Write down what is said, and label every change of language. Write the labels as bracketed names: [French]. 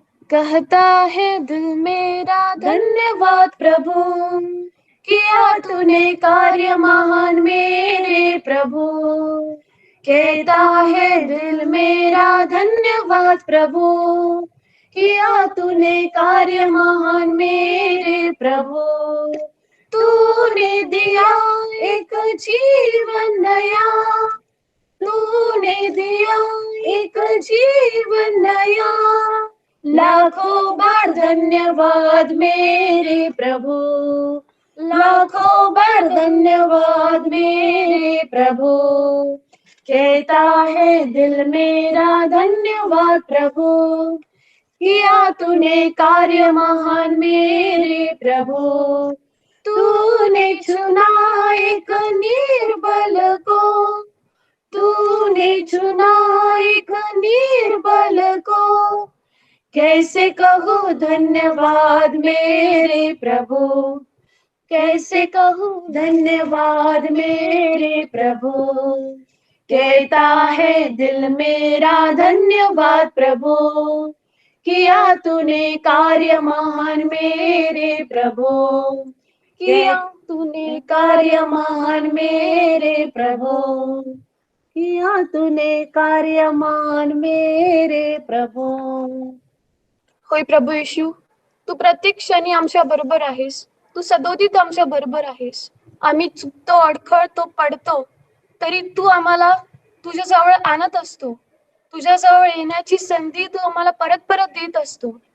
[Hindi] कहता है दिल मेरा धन्यवाद प्रभु, किया तूने कार्य महान मेरे प्रभु. कहता है दिल मेरा धन्यवाद प्रभु, किया तूने कार्य महान मेरे प्रभु. तूने दिया एक जीवन नया, तूने दिया एक जीवन नया. लाखों बार धन्यवाद मेरे प्रभु, लाखों बार धन्यवाद मेरे प्रभु. कहता है दिल मेरा धन्यवाद प्रभु, किया तूने कार्य महान मेरे प्रभु. तूने चुना एक निर्बल को, तूने चुना एक निर्बल को. कैसे कहूँ धन्यवाद मेरे प्रभु, कैसे कहूँ धन्यवाद मेरे प्रभु. कहता है दिल मेरा धन्यवाद प्रभु, किया तूने कार्य महान मेरे प्रभु. किया तूने कार्य महान मेरे प्रभु, किया तूने कार्य महान मेरे प्रभु. [Marathi] होय प्रभू येशू, तू प्रत्येक क्षणी आमच्या बरोबर आहेस. तू सदोदित आमच्या बरोबर आहेस. आम्ही चुकतो, अडखळतो, पडतो, तरी तू आम्हाला तुझ्या जवळ आणत असतो. तुझ्या जवळ येण्याची संधी तू आम्हाला परत परत देत असतो.